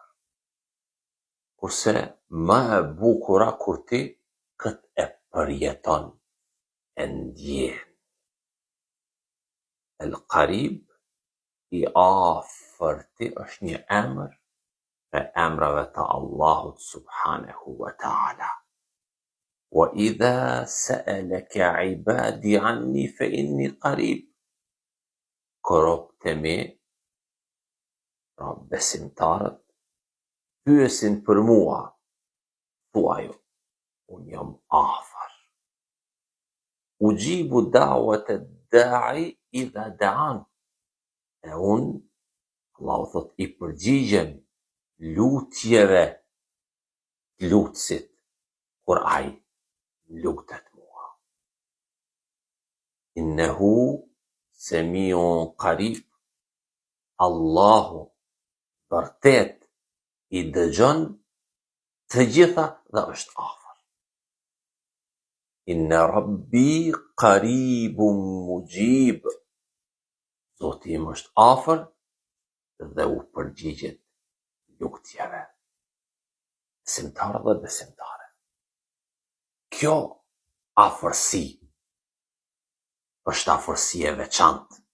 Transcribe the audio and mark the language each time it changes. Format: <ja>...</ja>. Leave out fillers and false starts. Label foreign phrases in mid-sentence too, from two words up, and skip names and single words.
<sq>Kurse më e bukura kur ti këtë e përjeton, e ndjen.</sq> <ar>القريب,</ar> <sq>i afërti, është një emër e emrave të Allahut</sq> <ar>سبحانه وتعالى. وإذا سألك عبادي عني فإني قريب.</ar> <sq>Kur robët e mi, pra besimtarët, pyesin për mua, thuaju, unë jam afër.</sq> <ar>أجيب دعوة الداع إذا دعان.</ar> <sq>E unë, Allahu thot, i përgjigjem lutjeve lutësit kur ai lutet mua.</sq> <ar>إنه سميع قريب.</ar> <sq>Allahu vërtet i dëgjon të gjitha dhe është afër.</sq> <ar>إن ربي قريب مجيب.</ar> <sq>Zoti im është afër dhe u përgjigjet lutjeve. Besimtarë dhe besimtare. Kjo afërsi është afërsi e veçantë.</sq>